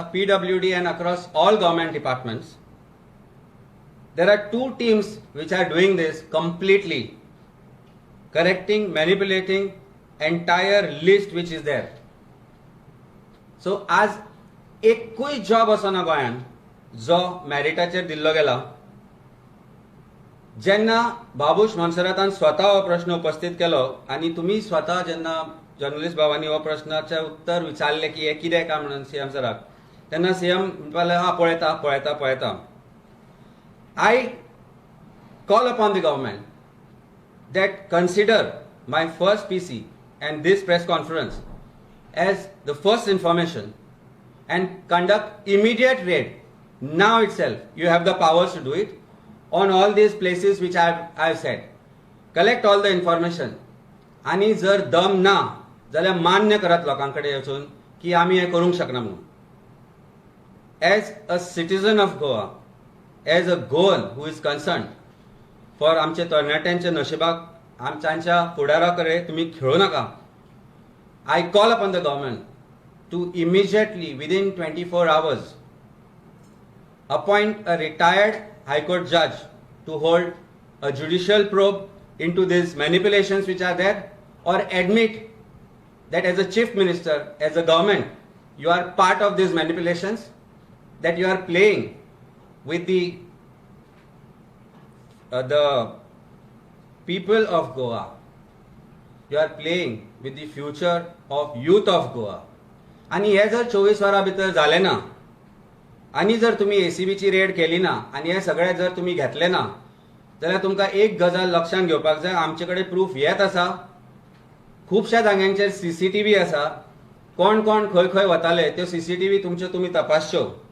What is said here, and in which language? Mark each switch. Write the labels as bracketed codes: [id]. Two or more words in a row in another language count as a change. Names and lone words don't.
[en] PWD and across all government departments. There are 2 teams which are doing this completely, correcting, manipulating entire list which is there. [kok] So आज एकूय जॉब असो ना गोंयान जो मॅरिटाचेर दिल्लो गेला. जेन्ना बाबूश मोन्सेरातान स्वता हो प्रश्न उपस्थित केलो आनी तुमी स्वता जेन्ना जर्नलिस्ट भावांनी हो प्रश्नाचे उत्तर विचारले की हे कितें काय म्हणून CM सराक, तेन्ना CM म्हणपाले हा पळयता. [en] I call upon the government that consider my first PC and this press conference as the first information and conduct immediate raid now itself. You have the powers to do it on all these places which I have said. Collect all the information. [kok] आणि जर दम ना जाल्यार मान्य करात लोकांकडे वचून की आम्ही हे करूंक शकना म्हणून. [en] As a citizen of Goa, as a Goan who is concerned for [kok] आमचे तरणाट्यांच्या नशिबाक आमच्या फुडारा कडेन तुम्ही खेळू नाका. [en] I call upon the government to immediately, within 24 hours, appoint a retired High Court judge to hold a judicial probe into these manipulations which are there, or admit that as a chief minister, as a government, you are part of these manipulations, that you are playing with the people of Goa. You are playing with the future of youth of Goa. [kok] आणि हे जर 24 वरां भितर जालें ना, आनी जर तुम्ही एसीबीची रेड केली ना, आनी हे सगळे जर तुम्ही घेतले ना, जाल्यार तुमकां एक गजाल लक्षात घेवपाक जाय, आमचे कडेन प्रूफ येत आसा, खुबश्या जाग्यांचेर सीसीटीव्ही आसा, कोण कोण खंय खंय वताले त्यो सीसीटीव्ही तुमच्यो तुम्ही तपासच्यो.